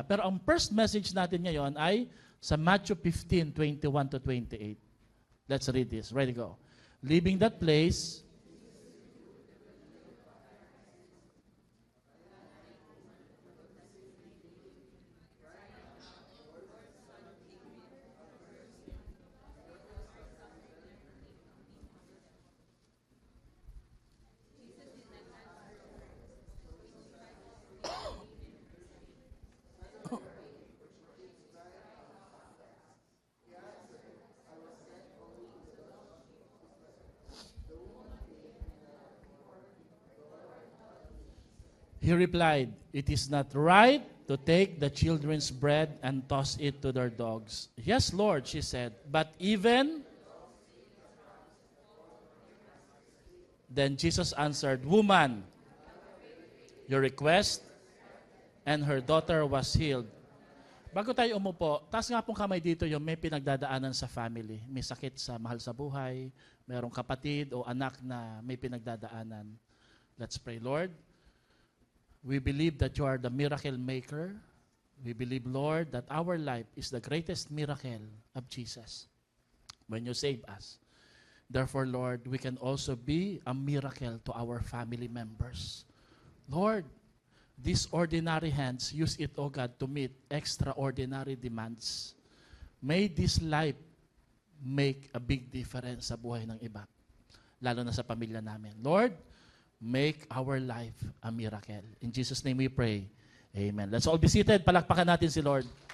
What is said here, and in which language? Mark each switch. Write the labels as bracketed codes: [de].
[tl] Pero ang first message natin ngayon ay sa Matthew 15:21-28. [en] Let's read this. Ready, go. Leaving that place, he replied, "It is not right to take the children's bread and toss it to their dogs." "Yes, Lord," she said, "but even..." Then Jesus answered, "Woman, your request," and her daughter was healed. [tl] Bago tayo umupo, taas nga pong kamay dito yung may pinagdadaanan sa family. May sakit sa mahal sa buhay, mayroong kapatid o anak na may pinagdadaanan. [en] Let's pray. Lord, we believe that you are the miracle maker. We believe, Lord, that our life is the greatest miracle of Jesus when you save us. Therefore, Lord, we can also be a miracle to our family members. Lord, these ordinary hands, use it, O God, to meet extraordinary demands. May this life make a big difference [tl] sa buhay ng iba, lalo na sa pamilya namin. [en] Lord, make our life a miracle. In Jesus' name we pray. Amen. Let's all be seated. [tl] Palakpakan natin si Lord.